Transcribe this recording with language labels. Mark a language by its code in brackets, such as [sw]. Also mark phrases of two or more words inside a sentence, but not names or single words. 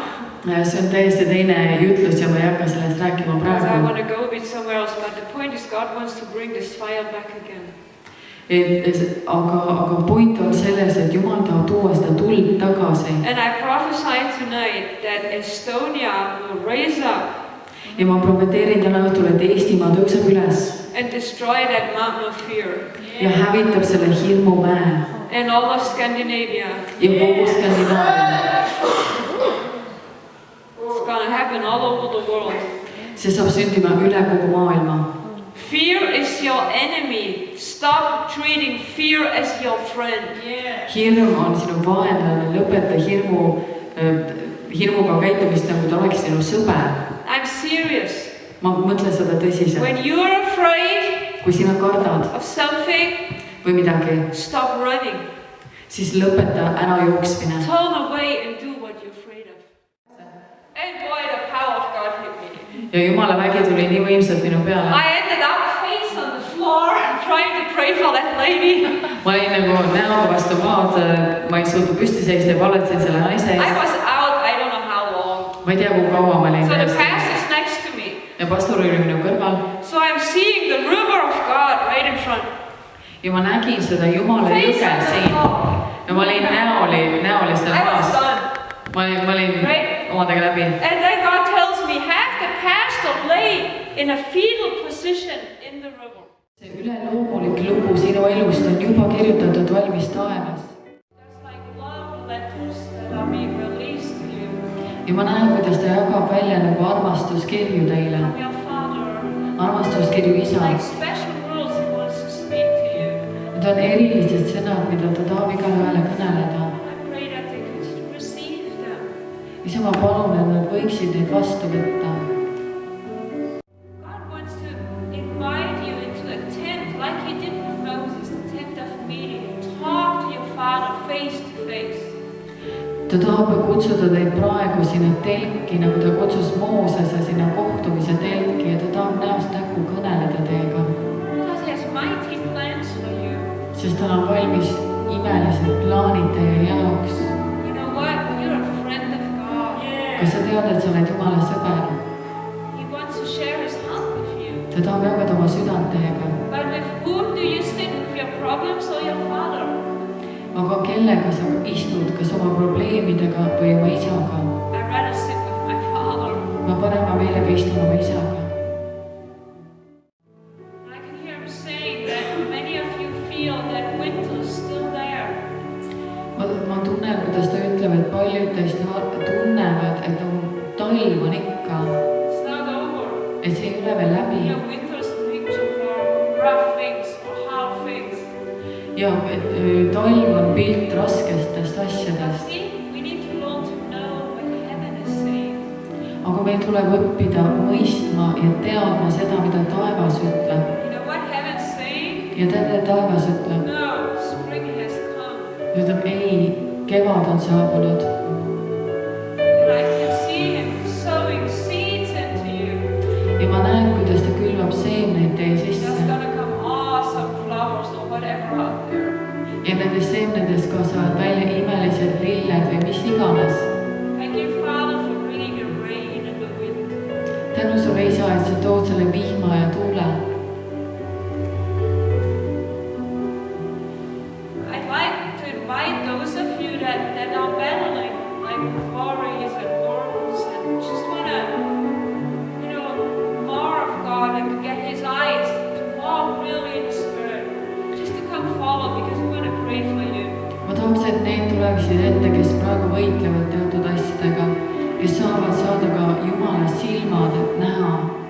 [et] See on täiesti teine jutlus ja ma ei hakka sellest rääkima [en] Because I want [et] praegu. [en] to go a bit somewhere else. But the point is God wants to bring this fire back again. [et] Aga point on selles, et Jumal tahab tuua seda tuld tagasi. [en] And I prophesy tonight that Estonia will raise up [et] Ja ma profeteerin täna õhtul, et Eestimaa tõuseb üles [en] and destroy that mountain of fear. [et] ja hävitab selle hirmumäe [en] And all of Scandinavia. [et] ja kogu Skandinaavia. [en] It's going to happen all over the world. [et] See saab sündima üle kogu maailma. [en] Fear is your enemy. Stop treating fear as your friend. [et] Hirm on sinu vaenlane, lõpeta hirmuga käitumist, nagu ta oleks sinu sõber. [en] I'm serious. [et] Ma mõtlen seda tõsiselt. [en] When you are afraid [et] Kui sina kardad [en] of something, [et] või midagi, [en] stop running. [et] siis lõpeta ära jooksmine. [en] Turn away and do what you're afraid of. And boy, the power of God hit me. [et] Ja Jumala vägi tuli nii võimsalt minu peale. [en] I ended up face on the floor trying to pray for that lady. [et] Ma olin nagu näoga vastu maad, ma ei suutnud püsti seista ja paletasin selle naise [en] I [et] ees. [en] was out, I don't know how long. [et] Ma ei tea, kui kaua ma olin [en] So the [et] täiesti. [en] pastor's next to me. [et] Ja pastor oli minu kõrval. [en] So I'm seeing the river of God right in front. [et] Ja ma nägin seda Jumala [en] Face [et] jõge [en] on the [et] siin. [en] floor. [et] Ja ma olin näoli seal [en] I was [et] maas. [en] done. [et] Ma olin omadega läbi. [en] And then God tells me, have the pastor lay in a fetal position in the river. [et] See üleloomulik lugu sinu elust on juba kirjutatud valmis taevas. [en] There's like love letters that are being released to you [et] Ja ma näen, kuidas ta jagab välja nagu armastuskirju teile. [en] from your Father. [et] Armastuskirju isa. [en] Like special words he wants to speak to [et] Need on erilised sõnad, mida ta tahab igale ühele kõneleda. [en] I pray that they could receive them. [et] Isa, ma palun, et nad võiksid neid vastu võtta. [en] God wants to invite you into a tent like he did with Moses, the tent of meeting. Talk to your Father face to face. [et] Ta tahab kutsuda teid praegu sinna telki, nagu ta kutsus Moosese sinna kohtumise telki ja ta tahab näost näkku kõneleda teiega. [en] Because he has mighty plans for you. [et] Sest tal on valmis imelised plaanid teie jaoks. [en] You know what? You're a friend of God. [et] Kas sa tead, et sa oled Jumala sõber? [en] He wants to share his heart with you. [et] Ta tahab jagada oma südant teiega. [en] But with whom do you sit? With your problems or your Father? [et] Aga kellega sa istud, kas oma probleemidega või oma isaga? [en] I'd rather sit with my Father. [et] Ma parema meelega istun oma isaga. [en] I can hear him saying that many of you feel that winter is still there. [et] Ma tunnen, kuidas ta ütleb, et paljud teist tunnevad, et talv on ikka, [en] It's not over. [et] et see ei ole veel läbi. [en] You know, winter is the picture for rough things, for hard things. [et] Ja talv on pilt raskestest [en] But [et] asjadest. [en] see, we need to learn to know what heaven is saying. [et] Aga meil tuleb õppida mõistma ja teadma seda, mida taevas ütleb. [en] You know what heaven's saying? [et] Ja tead, taevas ütleb, [en] No, spring has come. [et] ütleb ei, kevad on saabunud. [en] And I can see him sowing seeds into you. [et] Ja ma näen, kuidas ta külvab seemneid teie [en] There's [et] sisse. [en] gonna come awesome flowers or whatever out there. [et] Ja nendest seemnedest kasvavad välja imelised lilled või mis iganes. [en] Thank you, Father, for bringing the rain and the wind. [et] Tänu sulle, isa, et sa tood selle vihma ja tuule. [en] I'd like to invite those of you that are battling like worries and burdens and just wanna, you know, more of God and to get his eyes to walk really in the Spirit. Just to come forward because we want to pray for you. [et] Ma tahaks, et need tuleksid ette, kes praegu võitlevad teatud asjadega, kes saavad saada ka Jumala silmad, et näha